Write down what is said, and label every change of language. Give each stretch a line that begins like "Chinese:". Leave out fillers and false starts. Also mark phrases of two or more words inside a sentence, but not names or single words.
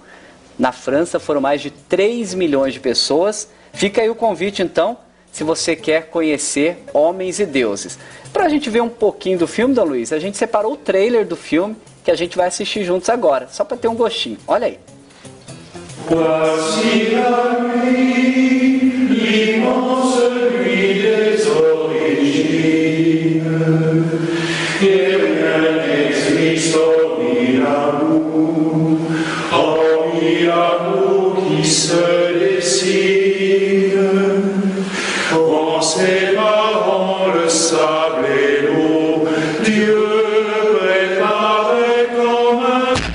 Portuguese: Na França foram mais de 3 milhões de pessoas. Fica aí o convite, então, se você quer conhecer Homens e Deuses. Para a gente ver um pouquinho do filme, Dom Luiz, a gente separou o trailer do filme, que a gente vai assistir juntos agora, só para ter um gostinho. Olha aí.
French: Voici la nuit, l'immense nuit des origines, et rien n'existe hormis l'amour qui se dessine, on s'aimera dans le sable et l'eau, Dieu préparé comme un...